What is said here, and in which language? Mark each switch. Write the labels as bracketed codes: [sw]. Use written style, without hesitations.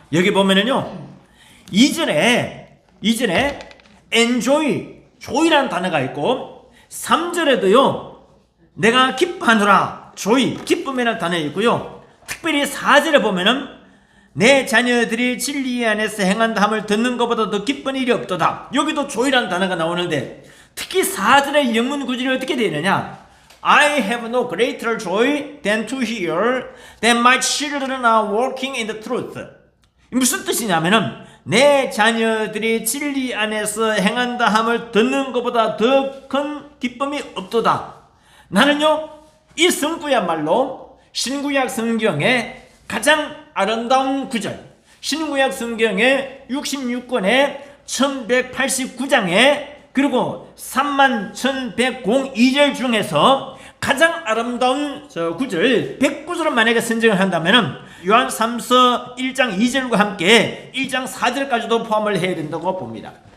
[ko] 여기 보면은요, 이전에 enjoy, joy라는 단어가 있고 3절에도요 내가 기뻐하노라, joy, 기쁨이라는 단어가 있고요, 특별히 4절에 보면은 내 자녀들이 진리 안에서 행한다 함을 듣는 것보다 더 기쁜 일이 없도다. 여기도 joy라는 단어가 나오는데, 특히 4절의 영문 구절이 어떻게 되느냐, [en] I have no greater joy than to hear that my children are walking in the truth. [ko] 무슨 뜻이냐면은 내 자녀들이 진리 안에서 행한다 함을 듣는 것보다 더 큰 기쁨이 없도다. 나는요 이 성구야말로 신구약 성경의 가장 아름다운 구절, 신구약 성경의 66권의 1189장에 그리고 31,102절 중에서 가장 아름다운 구절 109절을 만약에 선정을 한다면 요한 3서 1장 2절과 함께 1장 4절까지도 포함을 해야 된다고 봅니다.